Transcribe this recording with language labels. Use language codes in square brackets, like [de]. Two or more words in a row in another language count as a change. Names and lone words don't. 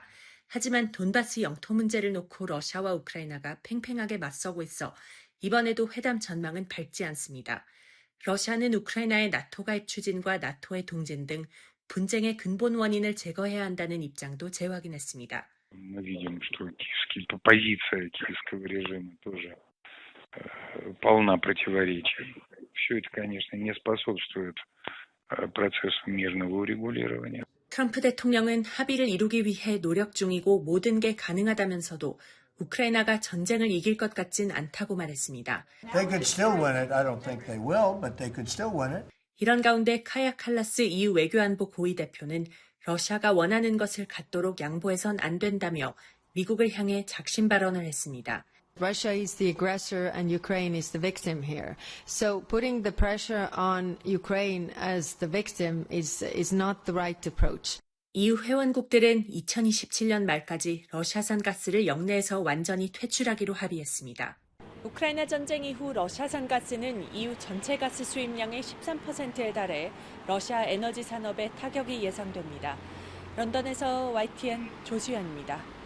[ko] 하지만 돈바스 영토 문제를 놓고 러시아와 우크라이나가 팽팽하게 맞서고 있어 이번에도 회담 전망은 밝지 않습니다. 러시아는 우크라이나의 나토 가입 추진과 나토의 동진 등 분쟁의 근본 원인을 제거해야 한다는 입장도 재확인했습니다. [ru] Мы видим, что позиция киевского режима тоже полна противоречий. Все это, конечно, не способствует процессу мирного урегулирования. [ko] 트럼프 대통령은 합의를 이루기 위해 노력 중이고 모든 게 가능하다면서도 우크라이나가 전쟁을 이길 것 같진 않다고 말했습니다. [en] They could still win it. I don't think they will, but they could still win it. [ko] 이런 가운데 카야 칼라스 EU 외교안보 고위 대표는 러시아가 원하는 것을 갖도록 양보해선 안 된다며 미국을 향해 작심 발언을 했습니다. [en] Russia is the aggressor and Ukraine is the victim here. So putting the pressure on Ukraine as the victim is not the right approach. [ko] EU 회원국들은 2027년 말까지 러시아산 가스를 역내에서 완전히 퇴출하기로 합의했습니다. 우크라이나 전쟁 이후 러시아산 가스는 EU 전체 가스 수입량의 13%에 달해 러시아 에너지 산업에 타격이 예상됩니다. 런던에서 YTN 조수연입니다.